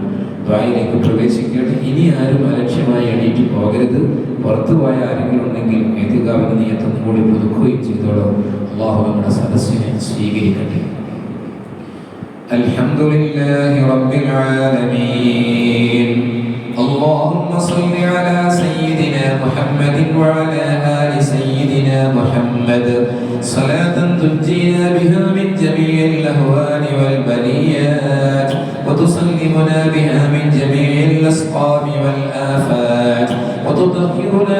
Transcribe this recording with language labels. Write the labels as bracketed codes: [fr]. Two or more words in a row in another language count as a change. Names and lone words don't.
[ml] ദുആയിലേക്ക് പ്രവേശിക്കട്ടെ. ഇനി ആരും അലക്ഷ്യമായി എണീറ്റ് പോകരുത്. പുറത്തു പോയ ആരെങ്കിലും ഉണ്ടെങ്കിൽ എത്തികാവിന് നീയത്തൊന്നും കൂടി പുതുക്കുകയും ചെയ്തോളൂ. അല്ലാഹു നമ്മുടെ സദസ്സിനെ സ്വീകരിക്കട്ടെ. [ar] الحمد لله رب العالمين. اللهم صل على سيدنا محمد وعلى آل سيدنا محمد صلاة تنجينا بها من جميع الأهوال والبليات وتسلمنا بها من جميع الأسقام والآفات وتطهرنا